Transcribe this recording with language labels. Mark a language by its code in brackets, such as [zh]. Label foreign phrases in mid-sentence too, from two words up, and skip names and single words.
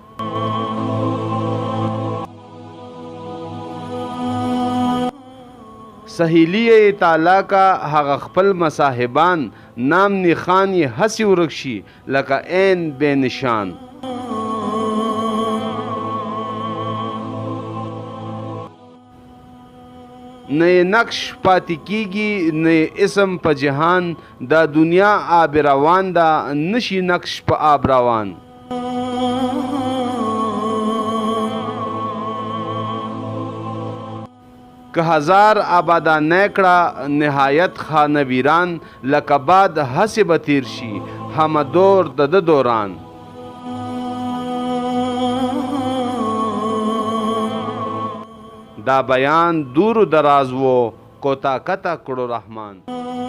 [ps] سهیلی یې تعالی کا هغه خپل مصاحبان نام نښان یې هسې ورک شي لکه عین بې نشان. نه یې نقش پاتې کیږي نه یې اسم په جهان دا دنیا [fa] آب روان [ps] ده نشي نقش په [fa] آب روان. [ps] که هزار آبادانه کړه نهایت [fa] خانه ویران [ps] لکه باد هسې به تیر شي همه دور د ده دوران. دا بیان [fa] دور و دراز [ps] و کوتاه کته کړو رحمان.